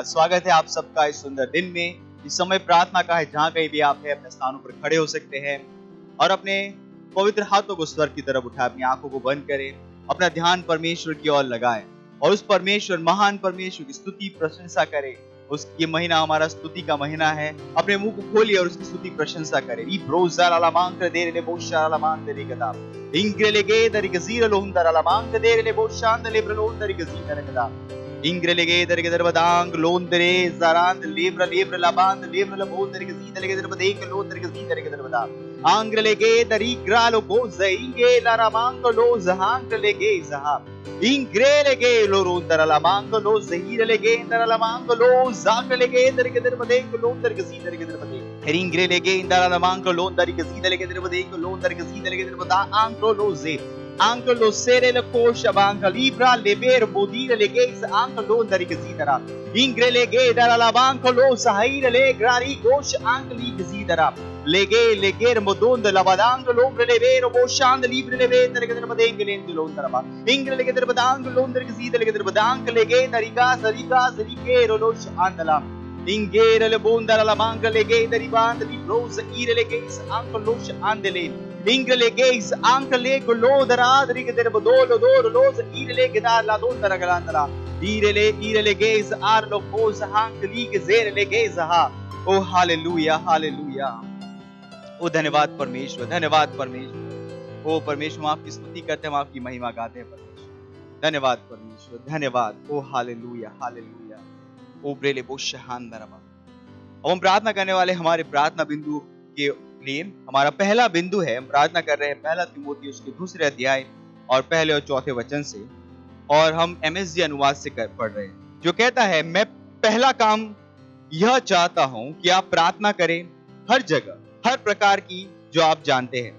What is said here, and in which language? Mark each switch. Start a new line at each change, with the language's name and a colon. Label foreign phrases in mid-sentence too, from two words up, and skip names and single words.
Hindi: स्वागत है आप सबका इस सुंदर दिन में। इस समय प्रार्थना का है, जहां कहीं भी आप है अपने स्थानों पर खड़े हो सकते हैं और अपने पवित्र हाथों को स्वर्ग की तरफ उठाएं, अपनी आंखों को बंद करें, अपना ध्यान परमेश्वर की ओर लगाएं और उस परमेश्वर, महान परमेश्वर की स्तुति प्रशंसा करें। ये महीना हमारा स्तुति का महीना है। अपने मुंह को खोलिए और उसकी स्तुति प्रशंसा करें। ई ब्रोज़ा ला मांग दे रे बोशा ला मांग दे रे गदा इंग्रेले गे दरी गजीर लोहंदर ला मांग दे रे बोशांद ले ब्रलोन दरी गजीर गदा इंग्रेले गे दरी गदर बदांग लोंदरे जरांद लेब्र लेब्र लाबांद लेब्र लबोन दरी गजीर दरी गदर बदेक लोन दरी गजीर दरी गदर बदा आंग्रेले गे दरी ग्रालो गो ज़इंगे ला मांग लो जहांग ले गे जहा Ingrele ge lorundara la mango lo zehire le ge indara la mango lo zakle ge indara ke derbade lo ndar ke zidare ke derbade. Ingrele ge indara la mango lo ndar ke zidare ke derbade lo ndar ke zidare ke derbada anko lo ze. Anko lo sere le kosha banka libra leber bodire le ge is anko lo ndar ke zidara. Ingrele ge dara la banko lo sahire le grari kosh ankli ke zidara. Leger modonda lavadando l'ombre le vero boshand libre le vendere che derbade inglendo l'ondra ba. Ingrele che derbadang l'ondra che zidare che derbadang le ge naricasa ricasa ricero lo andala. Ingere le bonda la manga le ge deriband di rose ire le ge anche lo andele. Ingrele geis anche le golo daradri che derbadolo doro lo ire le ge dar la donda galandala. Ire le geis arlo cosa anche li che zere le geis ha. Oh हालेलुया हालेलुया। ओ धन्यवाद परमेश्वर, धन्यवाद परमेश्वर। ओ परमेश्वर, हम आपकी स्तुति करते हैं, हम आपकी महिमा गाते हैं परमेश्वर। धन्यवाद परमेश्वर, धन्यवाद। ओ हालेलुया हालेलुया। ओ ब्रेले बो शहान दरबा। अब हम प्रार्थना करने वाले हमारे प्रार्थना बिंदु के लिए हमारा पहला बिंदु है, हम प्रार्थना कर रहे हैं पहला तीमुथियुस के 2 अध्याय और पहले और 4 वचन से, और हम MSG अनुवाद से पढ़ रहे हैं, जो कहता है, मैं पहला काम यह चाहता हूं कि आप प्रार्थना करें हर जगह, हर प्रकार की जो आप जानते हैं।